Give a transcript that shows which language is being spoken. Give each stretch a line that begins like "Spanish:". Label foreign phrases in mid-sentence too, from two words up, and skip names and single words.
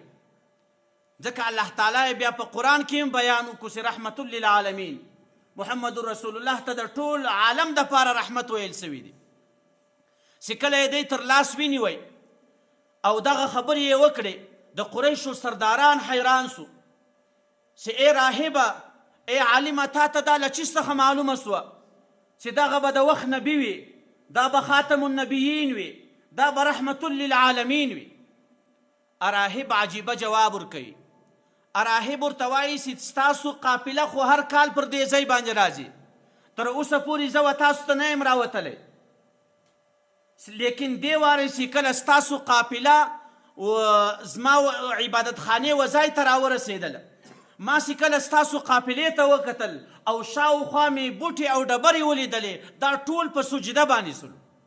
Pashto: ځکه الله تعالی بیا په قرآن کې هم بیان وکړو چې
Arabic: رحمة للعالمین،
Pashto: محمد رسول الله ته د ټول عالم دپاره رحمت ویل سوي دي. چې کله یې دی تر لاس ونیوی او دغه خبرې یې وکړې، د قریشو سرداران حیران سو چې ای راهبه ای عالمه تا ته دا له چیز څخه معلومه سوه چې دغه به د وخت نبي وي، دا به
Arabic: خاتم النبیین
Pashto: وي، دا به
Arabic: رحمة للعالمین
Pashto: وي. راهب عجیبه جواب ورکوي. راهب ورته وایي چې ستاسو قافله خو هر کال پر دې ځای باندې راځي، تر اوسه پورې زه و تاسو ته نه یم راوتلی، لیکن دې وارې چې کله ستاسو قافله زما عبادت خانې و ځای ته راورسېدله، ما چې کله ستاسو قافلې ته وکتل او شاوخوا مې بوټې او ډبرې ولیدلې، دا ټول په سجده باندې سلو.